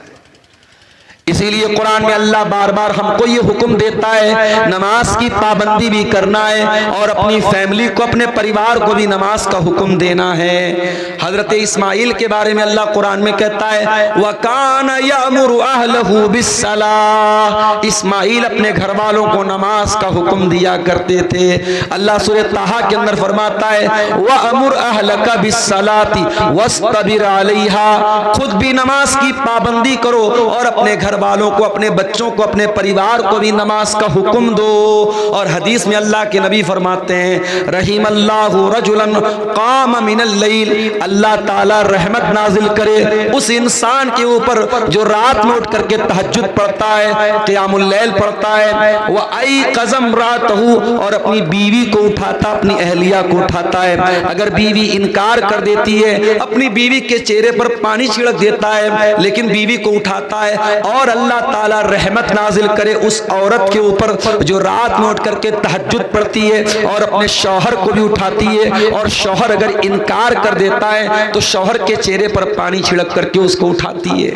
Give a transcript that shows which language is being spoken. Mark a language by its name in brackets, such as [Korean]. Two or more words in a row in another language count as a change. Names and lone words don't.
[Hindi] इसीलिए कुरान में अल्लाह बार बार हमको ये हुक्म देता है नमाज की पाबंदी भी करना है, और अपनी फैमिली को, अपने परिवार को भी नमाज का हुक्म देना है। हजरत इस्माइल के बारे में अल्लाह कुरान में कहता है [Arabic] وكان يأمر أهله بالصلاة, [Hindi] इस्माइल अपने घर वालों को नमाज का हुक्म दिया करते थे। अल्लाह सूरह ताहा के अंदर फरमाता है [Arabic] وأمر أهلك بالصلاة واصطبر عليها, [Hindi] खुद भी नमाज की पाबंदी करो और अपने घर वालों को, अपने बच्चों को, अपने परिवार को भी नमाज का हुक्म दो। और हदीस में अल्लाह के नबी फरमाते हैं [Arabic] رحم الله رجلا قام من الليل, [Hindi] अल्लाह ताला रहमत नाजिल करे उस इंसान के ऊपर जो रात में उठ करके तहज्जुद पढ़ता है, [Arabic] قيام الليل [Hindi] पढ़ता है, [Arabic] فأيقظ امرأته, [Hindi] और अपनी बीवी को उठाता, अपनी अहलिया को उठाता है। अगर बीवी इनकार कर देती है, अपनी बीवी के चेहरे पर पानी छिड़क देता है, लेकिन बीवी को उठाता है, और अल्लाह ताला रहमत नाजिल करे उस औरत के ऊपर जो रात में उठ करके तहज्जुद पढ़ती है और अपने शौहर को भी उठाती है, और शौहर अगर इनकार कर देता है तो शौहर के चेहरे पर पानी छिड़क करके उसको उठाती है।